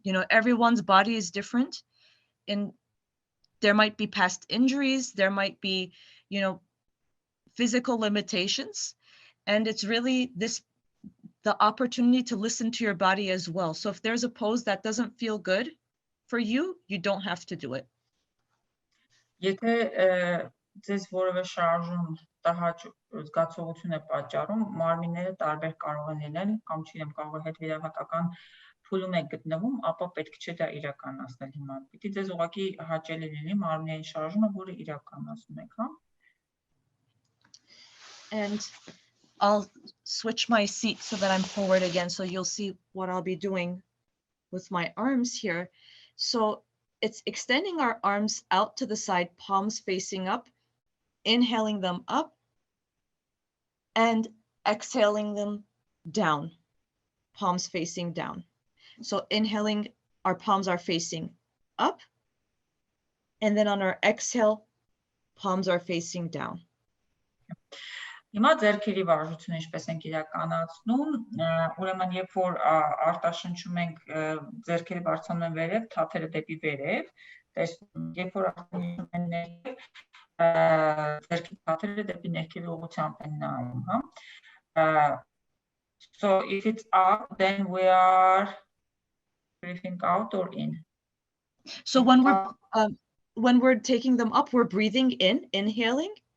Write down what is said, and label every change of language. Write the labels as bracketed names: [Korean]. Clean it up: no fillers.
[English] Everyone's body is different, and there might be past injuries, there might be, physical limitations, and it's really the opportunity to listen to your body as well. So if there's a pose that doesn't feel good for you, you don't have to do it. [Armenian] Եթե ձեզ որևէ շարժում տհաճ զգացողություն է պատճառում, մարմինները տարբեր կարող են լինել, կամ չգիտեմ, կարող է հետվիրահատական փուլում եք գտնվում, ապա պետք չէ դա իրականացնել հիմա։ Պիտի ձեզ ուղղակի հաճելի լինի մարմինների շարժումը, որը իրականացնում եք, հա։ [English] And I'll switch my seat so that I'm forward again, so you'll see what I'll be doing with my arms here. So it's extending our arms out to the side, palms facing up, inhaling them up, and exhaling them down, palms facing down. So inhaling, our palms are facing up, and then on our exhale, palms are facing down. [Armenian] Հիմա ձեռքերի վարժությունը ինչպես ենք իրականացնում, ուրեմն երբ որ արտաշնչում ենք, ձեռքերը բարձրանում են վերև, թաթերը դեպի վերև, երբ որ արտաշնչում են ներքև, ձեռքի թաթերը դեպի ներքևի ուղղությամբ են նայում, հա։ [English] So if it's up, then we are breathing out or in. So when we're taking them up, we're breathing in, inhaling.